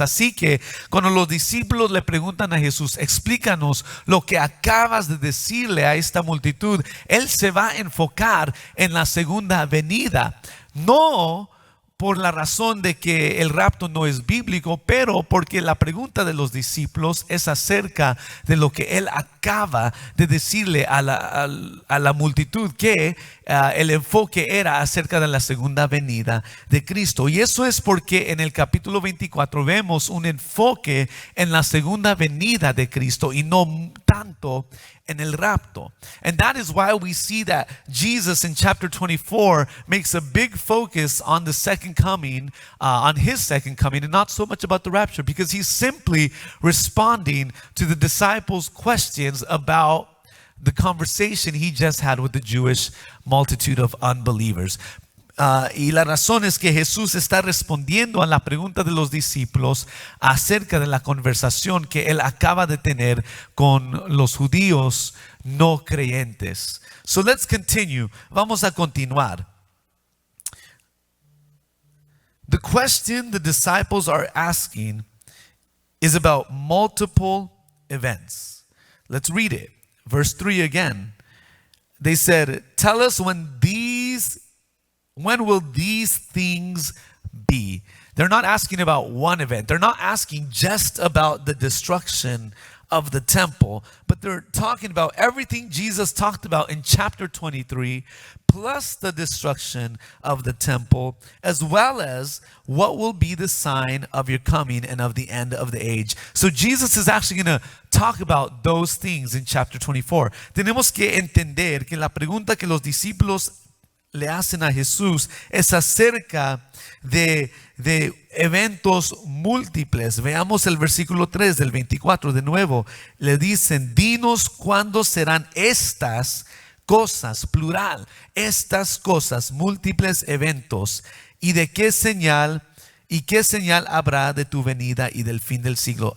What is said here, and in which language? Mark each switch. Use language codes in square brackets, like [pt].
[es] Así que cuando los discípulos le preguntan a Jesús, explícanos lo que acabas de decirle a esta multitud, Él se va a enfocar en la segunda venida, no por la razón de que el rapto no es bíblico, pero porque la pregunta de los discípulos es acerca de lo que Él acaba de decirle a la multitud, que el enfoque era acerca de la segunda venida de Cristo. Y eso es porque en el capítulo 24 vemos un enfoque en la segunda venida de Cristo y no tanto en el rapto. [en] And that is why we see that Jesus in chapter 24 makes a big focus on the second coming, on his second coming, and not so much about the rapture, because he's simply responding to the disciples' questions about the conversation he just had with the Jewish multitude of unbelievers. [es] Y la razón es que Jesús está respondiendo a la pregunta de los discípulos acerca de la conversación que Él acaba de tener con los judíos no creyentes. [en] So let's continue. [es] Vamos a continuar. [en] The question the disciples are asking is about multiple events. Let's read it. Verse 3 again. They said, "Tell us when will these things be?" They're not asking about one event. They're not asking just about the destruction of the temple, but they're talking about everything Jesus talked about in chapter 23, plus the destruction of the temple, as well as what will be the sign of your coming and of the end of the age. So Jesus is actually going to talk about those things in chapter 24. [es] Tenemos que entender que la pregunta que los discípulos le hacen a Jesús es acerca de eventos múltiples. Veamos el versículo 3 del 24 de nuevo. Le dicen, dinos cuándo serán estas cosas, plural, estas cosas, múltiples eventos, y de qué señal habrá de tu venida y del fin del siglo.